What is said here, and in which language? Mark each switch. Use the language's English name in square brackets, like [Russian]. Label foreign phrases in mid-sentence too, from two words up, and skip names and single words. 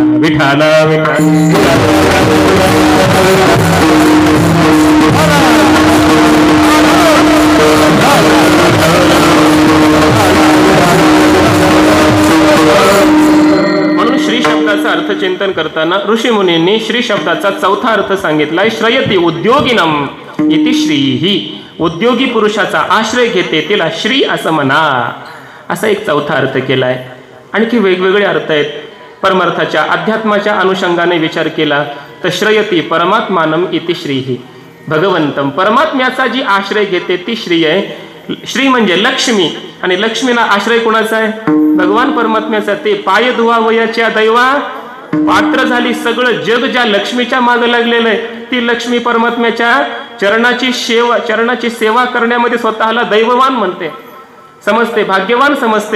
[Marathi] विठाला विठाल म्हणून श्री शब्दाचा अर्थचिंतन करताना ऋषी मुनींनी श्री शब्दाचा चौथा अर्थ सांगितलाय, [Sanskrit] श्रयती उद्योगिनम इति श्रीही. [Marathi] उद्योगी पुरुषाचा आश्रय घेते तिला श्री असं म्हणा, असा एक चौथा अर्थ केलाय. आणखी वेगवेगळे अर्थ आहेत. परमार्थाच्या अध्यात्माच्या अनुषंगाने विचार केला तर [Sanskrit] श्रयती परमात्मानम इति श्रीही. [Marathi] भगवंतम परमात्म्याचा जी आश्रय घेते ती श्री आहे. श्री म्हणजे लक्ष्मी, आणि लक्ष्मीला आश्रय कोणाचा आहे? भगवान परमात्म्याचा. ते पाय धुवावयाच्या दैवा पात्र झाली. सगळं जग ज्या लक्ष्मीच्या मागे लागलेलं आहे, ती लक्ष्मी परमात्म्याच्या चरणाची सेवा करण्यामध्ये स्वतःला दैववान म्हणते, समजते, भाग्यवान समजते.